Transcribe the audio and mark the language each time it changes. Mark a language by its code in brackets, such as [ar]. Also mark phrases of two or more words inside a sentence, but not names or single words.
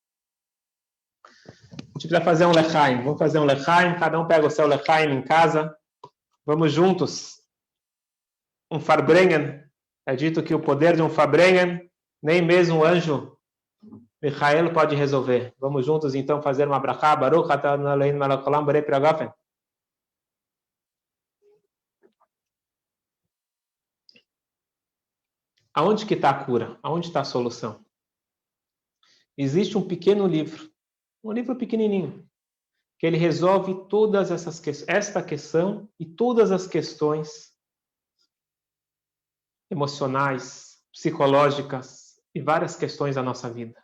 [pt] A gente precisa fazer um lechaim. Vamos fazer um lechaim, cada um pega o seu lechaim em casa. Vamos juntos. Um farbrengen. É dito que o poder de um farbrengen, nem mesmo o anjo Michael pode resolver. Vamos juntos então fazer uma brachá. [he] ברוך אתה אלוהינו מלך העולם בורא פרי הגפן. [pt] Aonde que está a cura? Aonde está a solução? Existe um pequeno livro, um livro pequenininho, que ele resolve todas esta questão e todas as questões emocionais, psicológicas e várias questões da nossa vida.